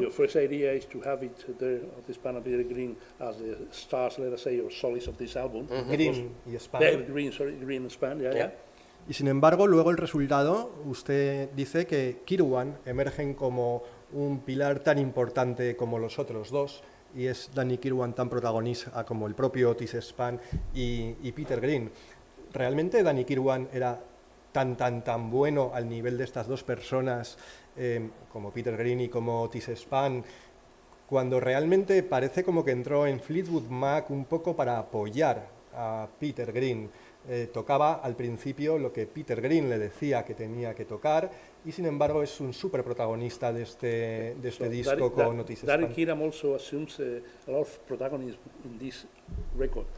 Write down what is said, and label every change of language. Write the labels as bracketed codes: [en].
[en] Your first idea is to have it there, Otis Spann and Peter Green as the stars, let us say, or solists of this album. [es] Green y Spann. [en] Green and Spann, yeah. [es] Y sin embargo, luego el resultado, usted dice que Kirwan emergen como un pilar tan importante como los otros dos, y es Danny Kirwan tan protagonista como el propio Otis Spann y Peter Green. ¿Realmente Danny Kirwan era tan bueno al nivel de estas dos personas como Peter Green y como Otis Spann, cuando realmente parece como que entró en Fleetwood Mac un poco para apoyar a Peter Green? Tocaba al principio lo que Peter Green le decía que tenía que tocar, y sin embargo es un súper protagonista de este disco con Otis Spann. [en] Danny Kirwan also assumes a lot of protagonism in this record.